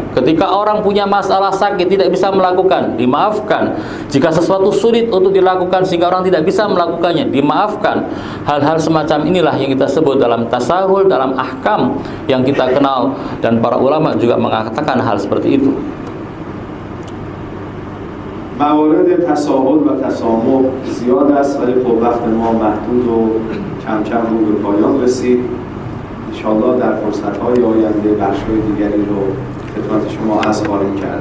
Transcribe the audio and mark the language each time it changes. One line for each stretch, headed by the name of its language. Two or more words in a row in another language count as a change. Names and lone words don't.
Indonesian: Ketika orang punya masalah sakit tidak bisa melakukan, dimaafkan. Jika sesuatu sulit untuk dilakukan sehingga orang tidak bisa melakukannya, dimaafkan. Hal-hal semacam inilah yang kita sebut dalam tasahul, dalam ahkam yang kita kenal, dan para ulama juga mengatakan hal seperti itu.
Persian: موارد تساهل و تسامح زیاد است ولی خب وقت ما محدود و کم کم رو به پایان رسید. انشاءالله در فرصت‌های آینده بخش‌های دیگری رو خدمت شما عرض خواهیم کرد.